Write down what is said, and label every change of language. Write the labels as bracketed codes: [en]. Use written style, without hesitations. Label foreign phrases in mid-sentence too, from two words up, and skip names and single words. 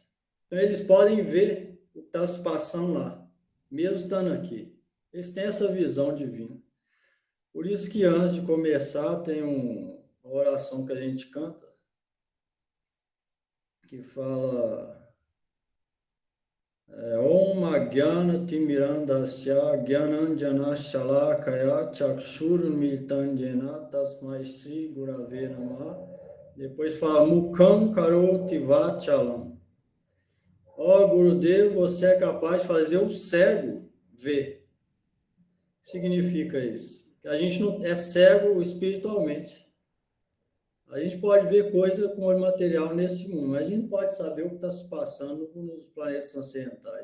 [pt] Então, eles podem ver o que está se passando lá, mesmo estando aqui. Eles têm essa visão divina. Por isso que antes de começar, tem uma oração que a gente canta, que fala [sa] ॐ अज्ञान तिमिरान्धस्य ज्ञानाञ्जन शलाकया चक्षुरुन्मीलितं येन तस्मै श्री गुरवे नमः. [pt] Depois fala [sa] मूकं करोति वाचालम्. [pt] Ó Gurudev, você é capaz de fazer o cego ver. O que significa isso? Que a gente não é cego espiritualmente. A gente pode ver coisa com olho material nesse mundo, mas a gente não pode saber o que está se passando nos planetas transcendentais.